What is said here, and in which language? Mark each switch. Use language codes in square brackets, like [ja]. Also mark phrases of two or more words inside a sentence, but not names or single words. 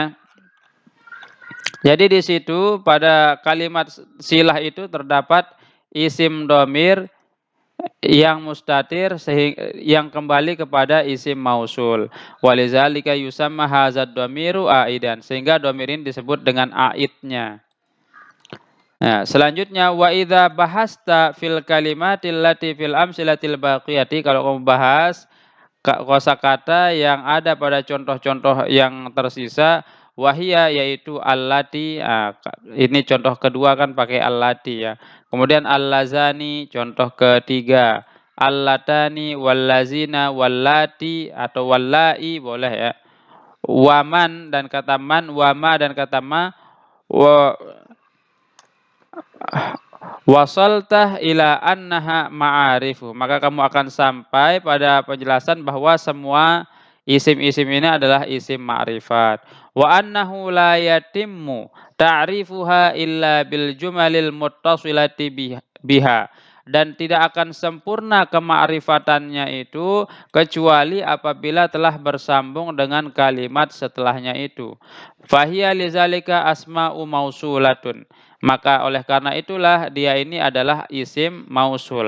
[id] Jadi di situ pada kalimat silah itu terdapat isim dhamir yang mustatir yang kembali kepada isim mausul. [ar] ولذلك يسمى هذا الضمير عائدا, [id] sehingga dhamir ini disebut dengan aidnya. Nah, selanjutnya [ar] وإذا بحثت في الكلمات التي في الأمثلة الباقية, [id] kalau kamu bahas kosakata yang ada pada contoh-contoh yang tersisa, wahia yaitu allati, ini contoh kedua kan pakai allati ya. Kemudian allazani contoh ketiga, allatani, wallazina, wallati atau wallai boleh ya. Waman dan kata man, wama dan kata ma, [ar] و وصلت إلى أنها معارف, [id] maka kamu akan sampai pada penjelasan bahwa semua isim-isim ini adalah isim ma'rifat. [ar] وأنه لا يتم تعريفها إلا بالجمل المتصلة بها, [id] dan tidak akan sempurna kema'rifatannya itu kecuali apabila telah bersambung dengan kalimat setelahnya itu. [ar] فهي لذلك أسماء موصولة, [id] maka oleh karena itulah dia ini adalah isim mausul.